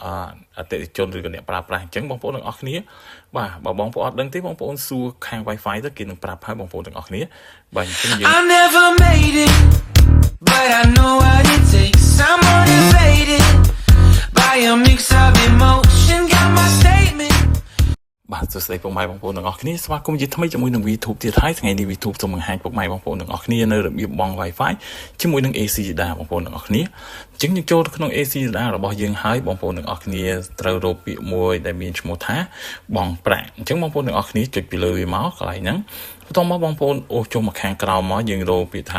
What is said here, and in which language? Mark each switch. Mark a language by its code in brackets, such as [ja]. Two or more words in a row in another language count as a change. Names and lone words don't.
[km] អតិថិជនឬក៏អ្នកប្រើប្រាស់អញ្ចឹងបងប្អូនទាំងអស់គ្នាបាទបើបងប្អូនអត់ដឹងទេបងប្អូនសួរខាង Wi-Fi ទៅគេនឹងប្រាប់ឲ្យបងប្អូនទាំងអស់គ្នាបាទអញ្ចឹងយើង [en] I never made it but I know what it takes I'm motivated by a mix of emotion got my statement [km] បាទសួស្តីពុកម៉ែបងប្អូនទាំងអស់គ្នាស្វាគមន៍ជាថ្មីជាមួយនឹង YouTube ទៀតហើយថ្ងៃនេះ YouTube សូមបង្ហាញពុកម៉ែបងប្អូនទាំងអស់គ្នានៅរបៀបបង Wi-Fi ជាមួយនឹង AC Data បងប្អូនទាំងអស់គ្នាអញ្ចឹងយើងចូលទៅក្នុង AC Data របស់យើងហើយបងប្អូនទាំងអស់គ្នាត្រូវរកពាក្យមួយដែលមានឈ្មោះថាបងប្រាក់អញ្ចឹងបងប្អូនទាំងអស់គ្នាចុចពីលើវាមកកន្លែងហ្នឹងបន្ទាប់មកបងប្អូនអូសចុះមកខាងក្រោមមកយើងរកពាក្យថា